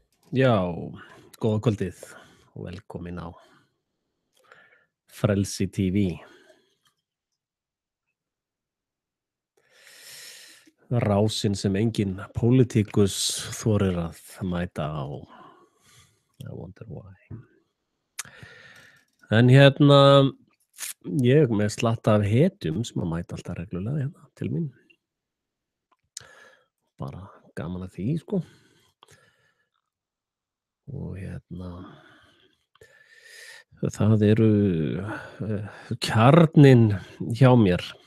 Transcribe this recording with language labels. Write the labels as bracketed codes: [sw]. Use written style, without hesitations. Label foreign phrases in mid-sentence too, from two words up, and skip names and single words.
[is] Já, góða kvöldið og velkomin á Frelsi TV. Rásin sem engin pólitíkus þorir að mæta á. [en] I wonder why. [is] En ég með slatta af hetjum sem að mæta alltaf reglulega til mín. Bara gaman að því, sko. Og það eru kjarninn hjá mér.